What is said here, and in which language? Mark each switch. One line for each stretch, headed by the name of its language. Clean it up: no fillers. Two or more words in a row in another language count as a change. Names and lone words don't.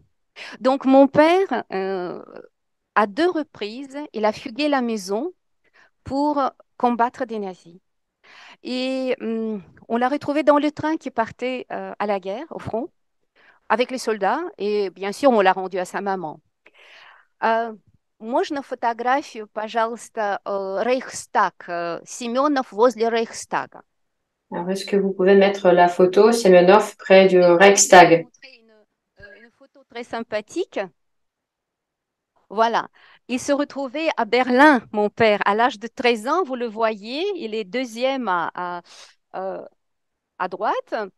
French: Donc, mon père, à 2 reprises, il a fugué la maison pour combattre des nazis. Et on l'a retrouvé dans le train qui partait à la guerre, au front, avec les soldats. Et bien sûr, on l'a rendu à sa maman.
Russian: Можно фотографию, пожалуйста, Рейхстаг, Семенов возле Рейхстага.
French: Alors, est-ce que vous pouvez mettre la photo Semenov près du Reichstag? Une photo très sympathique. Voilà. Il se retrouvait à Berlin, mon père, à l'âge de 13 ans. Vous le voyez, il est deuxième à droite.